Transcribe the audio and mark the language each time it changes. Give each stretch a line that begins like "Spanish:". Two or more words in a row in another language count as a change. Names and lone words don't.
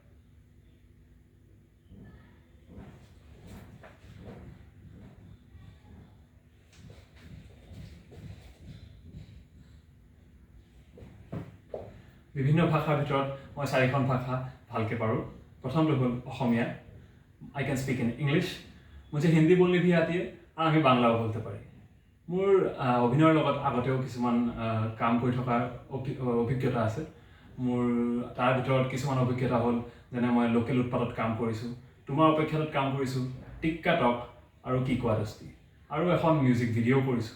Assamese: বিভিন্ন ভাষাৰ ভিতৰত মই 4খন ভাষা ভালকৈ পাৰোঁ। প্ৰথমটো হ'ল অসমীয়া।
English: I can speak in English.
Hindi: मुझे हिंदी बोलनी भी आती है और
Bangla: আমি বাংলাও বলতে পাৰি।
Assamese: মোৰ অভিনয়ৰ লগত আগতেও কিছুমান কাম কৰি থকাৰ অভিজ্ঞতা আছে। মোৰ তাৰ ভিতৰত কিছুমান অভিজ্ঞতা হ'ল যেনে মই লোকেল উৎপাদত কাম কৰিছোঁ, তোমাৰ অপেক্ষাত কাম কৰিছোঁ, টিক্কা টক আৰু কি কোৱা দস্তি, আৰু এখন মিউজিক ভিডিঅ' কৰিছোঁ।